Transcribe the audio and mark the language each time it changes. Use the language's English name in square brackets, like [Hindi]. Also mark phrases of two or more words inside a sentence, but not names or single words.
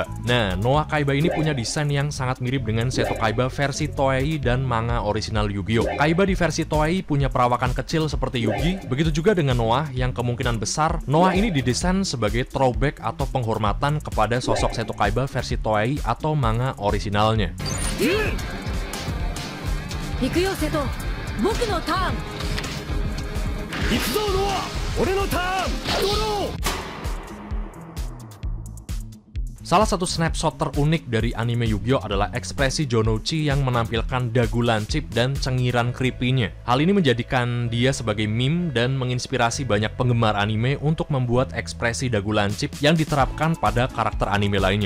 [Indonesian] Nah, Noah Kaiba ini punya desain yang sangat mirip dengan Seto Kaiba versi Toei dan manga orisinal Yu-Gi-Oh! Kaiba di versi Toei punya perawakan kecil seperti Yugi, begitu juga dengan Noah yang kemungkinan besar Noah ini didesain sebagai throwback atau penghormatan kepada sosok Seto Kaiba versi Toei atau manga orisinalnya. [Japanese] 行くよ瀬戸、僕のターン。行くぞノア、俺のターン、ドロー。 [Indonesian] Salah satu snapshot terunik dari anime Yu-Gi-Oh! Adalah ekspresi Jonouchi yang menampilkan dagu lancip dan cengiran creepy-nya. Hal ini menjadikan dia sebagai meme dan menginspirasi banyak penggemar anime untuk membuat ekspresi dagu lancip yang diterapkan pada karakter anime lainnya.